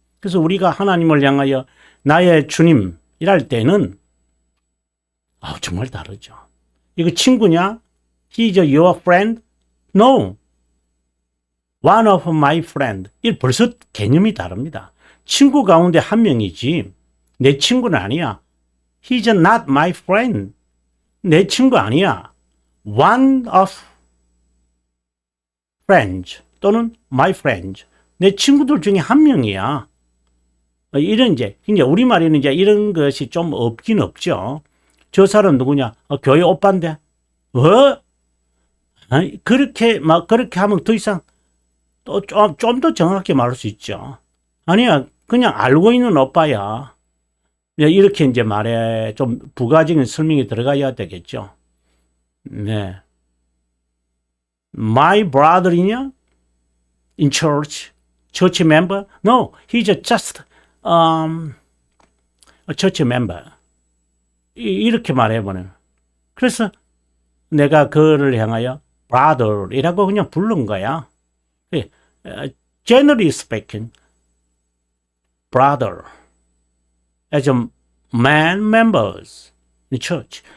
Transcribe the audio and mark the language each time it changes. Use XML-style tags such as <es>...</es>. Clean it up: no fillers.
<ko>그래서 우리가 하나님을 향하여 나의 주님 이랄 때는 정말 다르죠. 이거 친구냐?</ko> <en>He's your friend? No. One of my friend.</en> <ko>이 벌써 개념이 다릅니다. 친구 가운데 한 명이지 내 친구는 아니야.</ko> <en>He's not my friend.</en> <ko>내 친구 아니야.</ko> <en>One of friends 또는 my friends.</en> <ko>내 친구들 중에 한 명이야. 이런 이제 우리말에는 이제 이런 것이 좀 없긴 없죠. 저 사람 누구냐? 교회 오빠인데. 그렇게 하면 더 이상 또 좀 더 정확히 말할 수 있죠. 아니야, 그냥 알고 있는 오빠야. 이렇게 이제 말에 좀 부가적인 설명이 들어가야 되겠죠. 네.</ko> <en>My brother이냐? In church? church member? No, he's just a church member.</en> <ko>이렇게 말해보네요. 그래서 내가 그를 향하여 brother이라고 그냥 부른 거야.</ko> <en>Generally speaking, brother as a man members in church.</en>